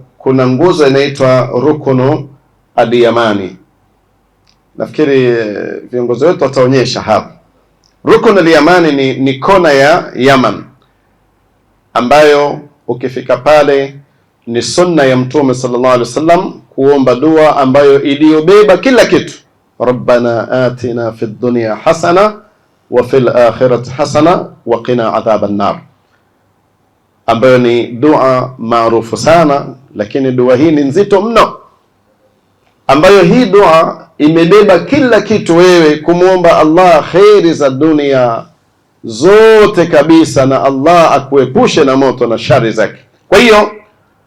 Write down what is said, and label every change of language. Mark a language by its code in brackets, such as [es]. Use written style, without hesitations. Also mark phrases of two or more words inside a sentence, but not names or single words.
[sw] Kuna nguzo inaitwa [ar] ركن اليماني, [sw] nafikiri viongozi wetu wataonyesha hapa. [ar] ركن اليماني [sw] ni kona ya Yaman, ambayo ukifika pale ni sunna ya Mtume [ar] صلى الله عليه وسلم [sw] kuomba dua ambayo iliyobeba kila kitu. [ar] ربنا آتنا في الدنيا حسنة وفي الآخرة حسنة وقنا عذاب النار, [sw] ambayo ni dua maarufu sana, lakini dua hii ni nzito mno, ambayo hii dua imebeba kila kitu, wewe kumwomba Allah khairi za dunia zote kabisa, na Allah akuepushe na moto na shari zake.